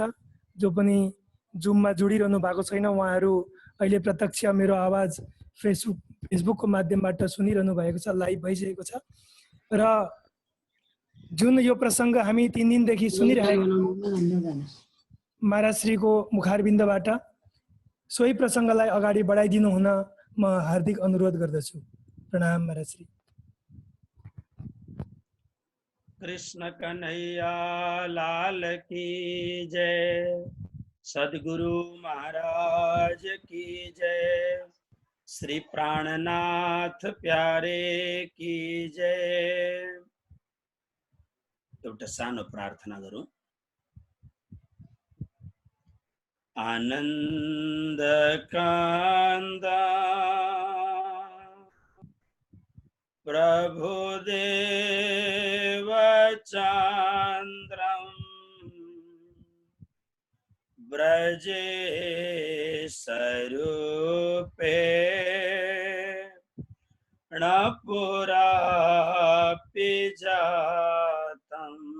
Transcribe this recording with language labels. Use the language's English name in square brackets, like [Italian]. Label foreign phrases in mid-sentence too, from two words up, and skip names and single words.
[Nepali] जो पनि जुममा जोडिरहनु भएको छैन उहाँहरू अहिले प्रत्यक्ष मेरो आवाज फेसबुकको माध्यमबाट सुनिरहनु भएको छ, लाइभ भइसकेको छ। र जुन यो प्रसङ्ग हामी 3 दिनदेखि सुनिरहेको महाराजश्रीको मुखारबिन्दबाट, सोही प्रसङ्गलाई अगाडि बढाइदिनु हुन म हार्दिक अनुरोध गर्दछु। प्रणाम महाराजश्री। [Hindi] कृष्ण कन्हैया लाल की जय, सद्गुरु महाराज की जय, श्री प्राणनाथ प्यारे की जय। [Nepali] एउटा सानो प्रार्थना गरौँ। [Sanskrit] आनन्द कान्दा प्रभुदेव चन्द्रं ब्रजे स्वरूपे पुरापि जातं